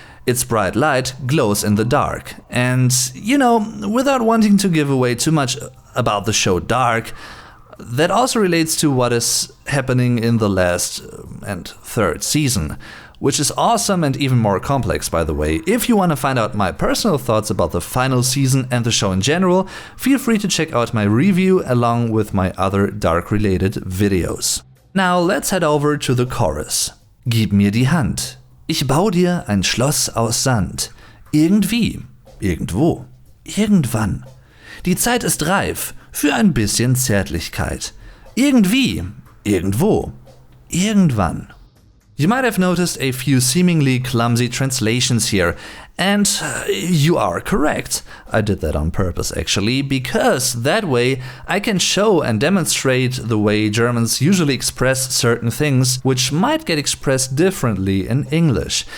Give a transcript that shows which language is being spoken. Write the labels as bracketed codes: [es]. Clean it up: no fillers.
[en] Its bright light glows in the dark. And, you know, without wanting to give away too much about the show Dark, that also relates to what is happening in the last and third season, which is awesome and even more complex, by the way. If you want to find out my personal thoughts about the final season and the show in general, feel free to check out my review along with my other Dark-related videos. Now let's head over to the chorus. [de] Gib mir die Hand. Ich bau dir ein Schloss aus Sand. Irgendwie, irgendwo, irgendwann. Die Zeit ist reif für ein bisschen Zärtlichkeit. Irgendwie, irgendwo, irgendwann. [en] You might have noticed a few seemingly clumsy translations here, and you are correct. I did that on purpose actually, because that way I can show and demonstrate the way Germans usually express certain things which might get expressed differently in English.